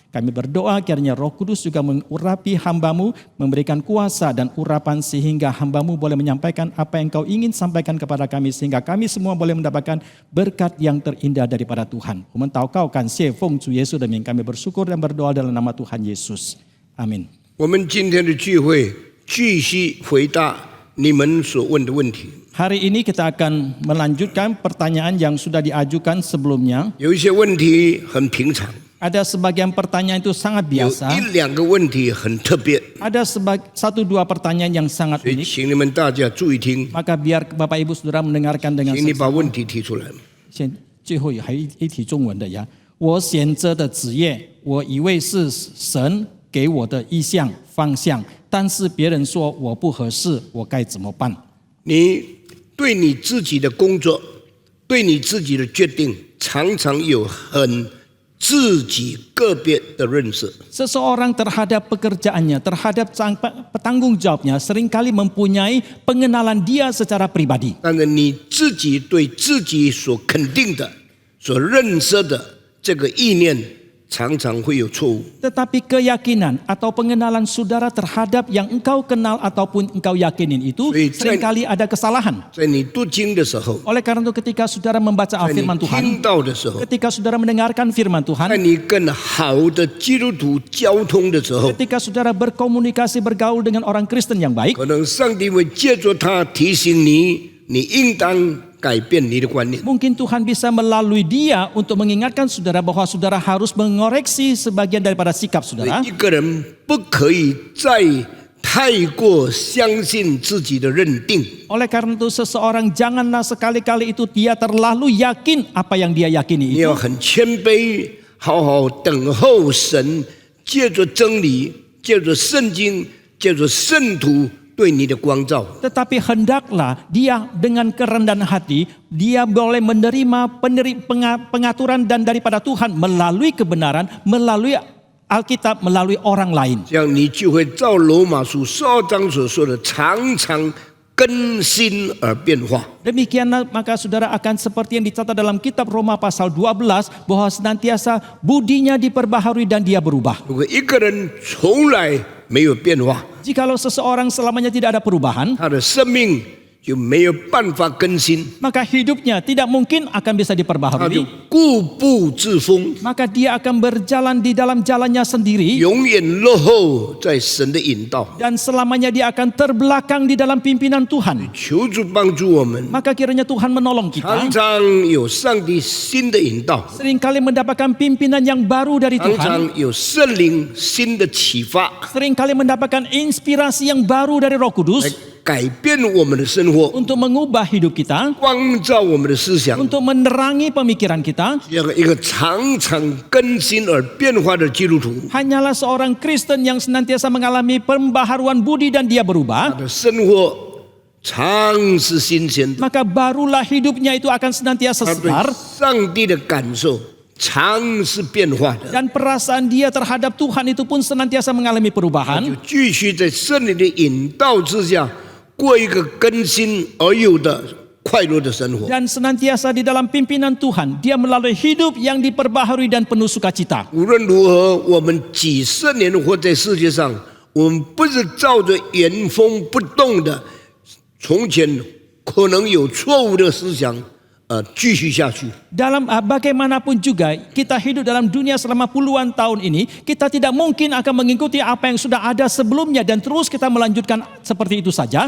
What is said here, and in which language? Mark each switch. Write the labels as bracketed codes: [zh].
[id] Kami berdoa kiranya Roh Kudus juga mengurapi hamba-Mu, memberikan kuasa dan urapan sehingga hamba-Mu boleh menyampaikan apa yang Kau ingin sampaikan kepada kami, sehingga kami semua boleh mendapatkan berkat yang terindah daripada Tuhan. [zh] 我们祷告感谢奉主耶稣的名， [id] kami bersyukur dan berdoa dalam nama Tuhan Yesus. Amin. [zh] 我们今天的聚会继续回答你们所问的问题。 [id] Hari ini kita akan melanjutkan pertanyaan yang sudah diajukan sebelumnya. [zh] 有一些问题很平常， [id] Ada sebagian pertanyaan itu sangat [zh] 有 [id] biasa. [zh] 一两个问题很特别， [id] Ada satu dua pertanyaan yang sangat [zh] 所以 [id] unik. [zh] 请你们大家注意听， [id] Maka biar Bapak Ibu Saudara mendengarkan dengan [zh] 请你把 [id] seksama. [zh] 问题提出来。最后还一题中文的呀。我选择的职业，我以为是神给我的意向方向，但是别人说我不合适，我该怎么办？你对你自己的工作，对你自己的决定，常常有很自己个别的认识。 [id] Seseorang terhadap pekerjaannya, terhadap petanggung jawabnya, seringkali mempunyai pengenalan dia secara pribadi. [zh] 但是你自己对自己所肯定的、所认识的这个意念，常常会有错误。 [id] Tetapi keyakinan atau pengenalan saudara terhadap yang engkau kenal ataupun engkau yakinin itu seringkali ada kesalahan. [zh] 在你读经的时候， [id] Oleh karena itu ketika saudara membaca [zh] 在你 [id] firman [zh] 听 [id] Tuhan, [zh] 到的时候， [id] ketika saudara mendengarkan firman [zh] 在 [id] Tuhan, [zh] 你跟好的基督徒交通的时候， [id] ketika saudara berkomunikasi bergaul dengan orang Kristen yang baik, [zh] 可能上帝会借着他提醒你，你应当改变你的观念。 [id] mungkin Tuhan bisa melalui dia untuk mengingatkan saudara bahwa saudara harus mengoreksi sebagian daripada sikap [zh] 所 [id] saudara. [zh] 以一个人不可以再太过相信自己的认定， [id] Oleh karena itu seseorang janganlah sekali-kali itu dia terlalu yakin apa yang dia yakini [zh] 你 [id] itu. [zh] 要很谦卑，好好等候神借着真理、借着圣经、借着圣徒对你的光照。 [id] Tetapi hendaklah dia dengan kerendahan hati, dia boleh menerima pengaturan dan daripada Tuhan melalui kebenaran, melalui Alkitab, melalui orang lain. [zh] 这样你就会照罗马书12章所说的，常常更新而变化。 [id] Demikianlah maka saudara akan seperti yang dicatat dalam kitab Roma pasal 12 bahwa senantiasa budinya diperbaharui dan dia berubah. [zh] 如果一个人从来没有变化， [id] Jikalau seseorang selamanya tidak ada perubahan, [zh] 他的生命就没有办法更新， [id] maka hidupnya tidak mungkin akan bisa [zh] 他就 [id] diperbaharui. [zh] 固步自封， [id] Maka dia akan berjalan di dalam jalannya sendiri [zh] 永远落后在神的引导。 [id] dan selamanya dia akan terbelakang di dalam pimpinan Tuhan. [zh] 求主帮助我们， [id] Maka kiranya Tuhan menolong [zh] 常 [id] kita [zh] 常有上帝新的引导， [id] seringkali mendapatkan pimpinan yang baru dari [zh] 常 [id] Tuhan, [zh] 常有圣灵新的启发， [id] seringkali mendapatkan inspirasi yang baru dari Roh [zh] 来 [id] Kudus [zh] 改变我们的生活， [id] untuk mengubah hidup kita, [zh] 光照我们的思想， [id] untuk menerangi pemikiran kita. [zh] 这样一个常常更新而变化的基督徒， [id] Hanyalah seorang Kristen yang senantiasa mengalami pembaharuan budi dan dia [zh] 他 [id] berubah, [zh] 的生活常是新鲜的， [id] maka barulah hidupnya itu akan senantiasa [zh] 他对 [id] segar [zh] 上帝的感受常是变化的， [id] dan perasaan dia terhadap Tuhan itu pun senantiasa mengalami [zh] 就 [id] perubahan. [zh] 继续在圣灵的引导之下，过一个更新而有的快乐的生活。 [id] dan senantiasa di dalam pimpinan Tuhan. Dia melalui hidup yang diperbaharui dan penuh sukacita. [zh] 无论如何，我们几十年活在世界上，我们不是照着原封不动的从前可能有错误的思想继续下去。 [id] Dalam bagaimanapun juga kita hidup dalam dunia selama puluhan tahun ini, kita tidak mungkin akan mengikuti apa yang sudah ada sebelumnya dan terus kita melanjutkan seperti itu saja.